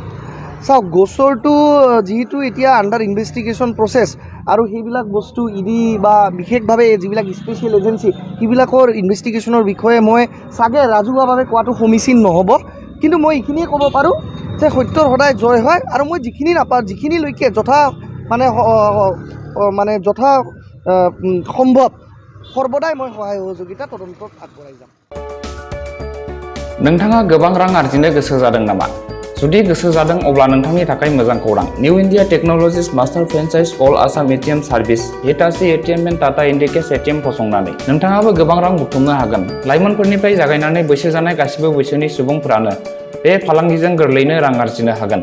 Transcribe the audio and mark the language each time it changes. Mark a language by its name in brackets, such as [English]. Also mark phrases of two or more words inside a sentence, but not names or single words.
[Assamese] চাওক, গোচৰটো যিহেতু এতিয়া [English] under investigation process [Assamese] আৰু সেইবিলাক বস্তু ED বা বিশেষভাৱে যিবিলাক [English] special agency [Assamese] সেইবিলাকৰ ইনভেষ্টিগেশ্যনৰ বিষয়ে মই চাগে ৰাজহুৱাভাৱে কোৱাটো সমীচীন নহ'ব। কিন্তু মই এইখিনিয়ে ক'ব পাৰোঁ যে সত্যৰ সদায় জয় হয় আৰু মই যিখিনি নাপাওঁ, যিখিনিলৈকে যথা সম্ভৱ সৰ্বদাই মই সহায় সহযোগিতা তদন্তত আগবঢ়াই যাম। [Bodo] नोंथाङा गोबां रां आर्जिनो गोसो जादों नामा? जुदि गोसो जादों अब्ला नोंथांनि थाखाय मोजां खौरां। निउ इन्डिया टेक्न'लजिज [English] master franchise all Assam ATM service [Bodo] हिटाची ATM एन्ड टाटा इन्डिकेस ATM फसंनानै नोंथाङाबो गोबां रां बुथुमनो हागोन। लाइमोनफोरनिफ्राय जागायनानै बैसो जानाय गासिबो बैसोनि सुबुंफोरानो बे फालांगिजों गोरलैनो रां आर्जिनो हागोन।